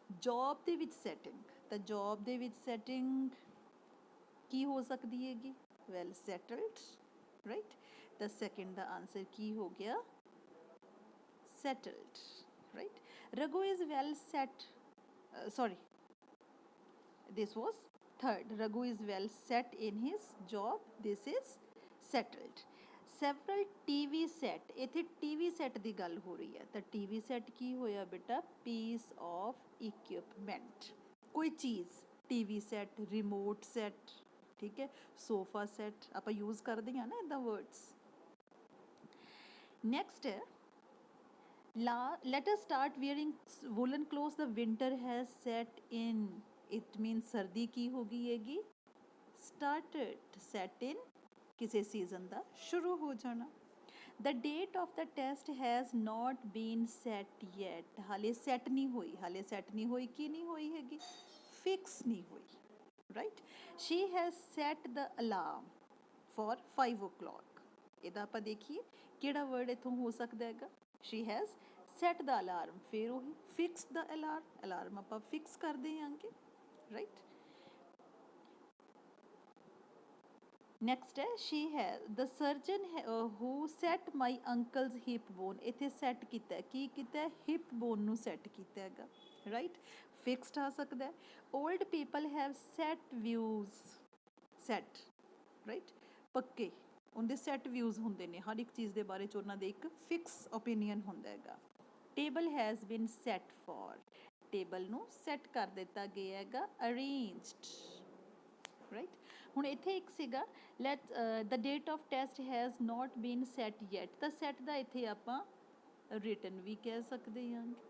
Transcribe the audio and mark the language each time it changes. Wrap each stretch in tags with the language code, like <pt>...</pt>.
<pa>Job ਦੇ ਵਿੱਚ setting, ਤਾਂ ਜੌਬ ਦੇ ਵਿੱਚ ਸੈਟਿੰਗ ਕੀ ਹੋ ਸਕਦੀ ਹੈਗੀ? Well settled, right? ਤਾਂ ਸੈਕਿੰਡ ਦਾ ਆਂਸਰ ਕੀ ਹੋ ਗਿਆ?</pa> <en>Settled, right? Raghu is well set, sorry, this was third। raghu is well set in his job, this is settled। several TV set,</en> <pa>ਇੱਥੇ TV set ਦੀ ਗੱਲ ਹੋ ਰਹੀ ਹੈ, ਤਾਂ TV set ਕੀ ਹੋਇਆ ਬੇਟਾ?</pa> <en>piece of equipment,</en> <pa>ਕੋਈ ਚੀਜ਼। TV set, remote set, ਠੀਕ ਹੈ, sofa set, ਆਪਾਂ ਯੂਜ਼ ਕਰਦੇ ਹਾਂ ਨਾ ਇੱਦਾਂ ਵਰਡਸ।</pa> <en>Next ਹੈ, let us start wearing woolen clothes, the winter has set in। it means</en> <pa>ਸਰਦੀ ਕੀ ਹੋ ਗਈ ਹੈਗੀ? started, set in ਕਿਸੇ ਸੀਜ਼ਨ ਦਾ ਸ਼ੁਰੂ ਹੋ ਜਾਣਾ।</pa> <en>the date of the test has not been set yet।</en> <pa>ਹਾਲੇ ਸੈੱਟ ਨਹੀਂ ਹੋਈ, ਹਾਲੇ ਸੈੱਟ ਨਹੀਂ ਹੋਈ, ਕੀ ਨਹੀਂ ਹੋਈ ਹੈਗੀ? ਫਿਕਸ ਨਹੀਂ ਹੋਈ, right?</pa> <en>she has set the alarm for 5 o'clock।</en> <pa>ਇਹਦਾ ਆਪਾਂ ਦੇਖੀਏ ਕਿਹੜਾ ਵਰਡ ਇੱਥੋਂ ਹੋ ਸਕਦਾ ਹੈਗਾ?</pa> <en>she has set the alarm,</en> <pa>ਫਿਰ ਉਹੀ ਫਿਕਸ ਦਾ ਅਲਾਰਮ, ਅਲਾਰਮ ਆਪਾਂ ਫਿਕਸ ਕਰਦੇ ਆਂਗੇ, ਰਾਈਟ?</pa> <en>Next ਹੈ, she has the surgeon who set my uncle's hip bone।</en> <pa>ਇੱਥੇ ਸੈੱਟ ਕੀਤਾ, ਕੀ ਕੀਤਾ? ਹਿਪ ਬੋਨ ਨੂੰ ਸੈੱਟ ਕੀਤਾ ਹੈਗਾ, ਰਾਈਟ? ਫਿਕਸਡ ਆ ਸਕਦਾ ਹੈ।</pa> <en>old people have set views, set, right?</en> <pa>ਪੱਕੇ, ਉਹਦੇ ਸੈੱਟ ਵਿਊਜ਼ ਹੁੰਦੇ ਨੇ, ਹਰ ਇੱਕ ਚੀਜ਼ ਦੇ ਬਾਰੇ 'ਚ ਉਹਨਾਂ ਦੇ ਇੱਕ ਫਿਕਸ ਓਪੀਨੀਅਨ ਹੁੰਦਾ ਹੈਗਾ।</pa> <en>table has been set for,</en> <pa>ਟੇਬਲ ਨੂੰ ਸੈੱਟ ਕਰ ਦਿੱਤਾ ਗਿਆ ਹੈਗਾ। Arranged, right. ਹੁਣ ਇੱਥੇ ਇੱਕ ਸੀਗਾ</pa> <en>let the date of test has not been set yet,</en> <pa>ਤਾਂ ਸੈਟ ਦਾ ਇੱਥੇ ਆਪਾਂ ਰਿਟਨ ਵੀ ਕਹਿ ਸਕਦੇ ਹਾਂ।</pa>